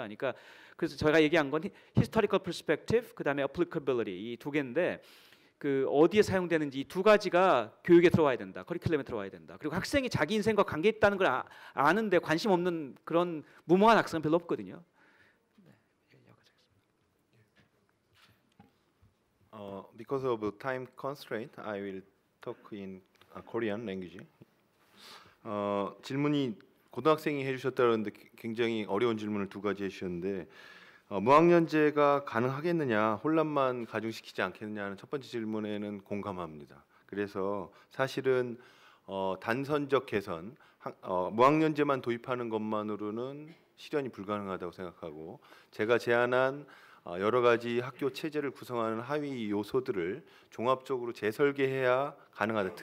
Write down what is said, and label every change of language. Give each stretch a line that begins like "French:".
Korean: 그러니까 그래서 저희가 얘기한 건 historical perspective 그다음에 applicability 이 두 개인데 어디에 사용되는지 이 두 가지가 교육에 들어와야 된다. 커리큘럼에 들어와야 된다. 그리고 학생이 자기 인생과 관계 있다는 걸 아는데 관심 없는 그런 무모한 학생은 별로 없거든요.
English: Because of time constraint, I will talk in Korean language.
Korean: 질문이 고등학생이 해주셨다는데 굉장히 어려운 질문을 두 가지 해주셨는데 무학년제가 가능하겠느냐, 혼란만 가중시키지 않겠느냐는 첫 번째 질문에는 공감합니다. 그래서 사실은 단선적 개선, 무학년제만 도입하는 것만으로는 실현이 불가능하다고 생각하고 제가 제안한 여러 가지 학교 체제를 구성하는 하위 요소들을 종합적으로 재설계해야 가능하다.